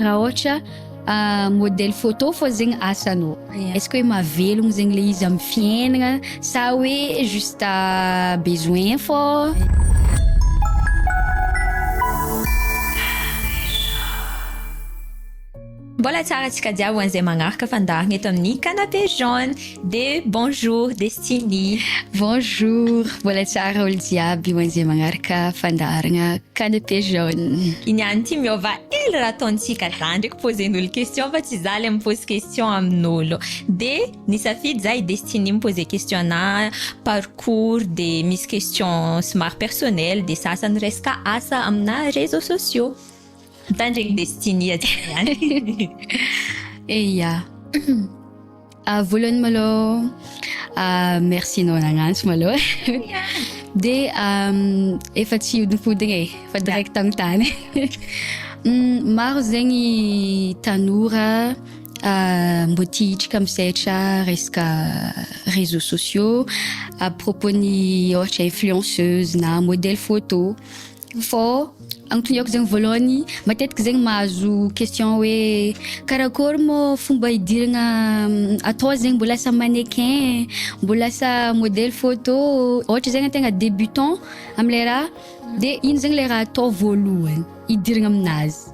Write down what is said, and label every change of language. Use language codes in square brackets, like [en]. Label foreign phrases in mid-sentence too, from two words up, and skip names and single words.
[mg] raha ohatra [fr] modèle photo [mg] fô zegny asanao. [fr] Est-ce que [mg] hoe mahavelogno zegny le izy amin'ny fiainagna sa hoe [fr] juste besoin [mg] fô? Mbola tsara antsika jiaby ho an'izay magnaraka fandarina eto amin'ny canapé jaune de bonjour Destiny. Bonjour, mbola tsara olo jiaby ho an'izay magnaraka fandarina canapé jaune. I niany ity miova hely raha ataontsika zany ndraiky posen'olo question fa tsy za le mipose question amin'olo. De nisafidy za i Destiny mipose question ana parcours de misy question somary personnel de sasany resaka asa amina [fr] réseaux sociaux. [mg] Mitandregny Destiny aty ihany. Eya. Voalohany malôha merci anao nagnantso malôha. De efa tsy hodinkodigna fa direct amin'ny tany. Maro zegny tanora mbô tia hitrika misaitra resaka [fr] réseaux sociaux à propos [mg] ny ohatra influenceuse na [fr] modèle photo. [mg] Fô agnontoniako zegny voalohany matetiky zegny mahazo question hoe karakory mo fomba hidiragna atao zegny mbola lasa mannequin, mbola lasa [fr] modèle photo, [mg] ohatra zegny antegna débutant am'le raha de ino zegny le raha atao voalohany hidiragna aminazy.